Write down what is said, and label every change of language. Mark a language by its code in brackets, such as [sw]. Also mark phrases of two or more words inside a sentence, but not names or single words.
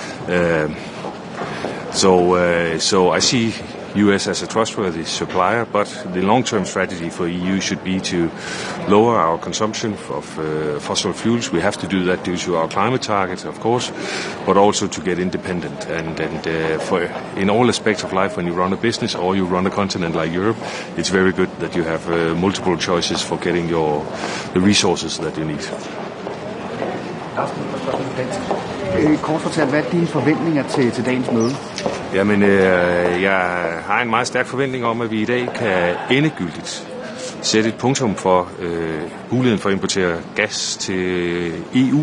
[en] So I see US as a trustworthy supplier, but the long-term strategy for EU should be to lower our consumption of fossil fuels. We have to do that due to our climate targets, of course, but also to get independent. And for in all aspects of life, when you run a business or you run a continent like Europe, it's very good that you have multiple choices for getting the resources that you need. [da] Kort fortalt, hvad er dine forventninger til dagens møde? Jamen, jeg har en meget stærk forventning om, at vi i dag kan endegyldigt sætte et punktum for muligheden for at importere gas til EU.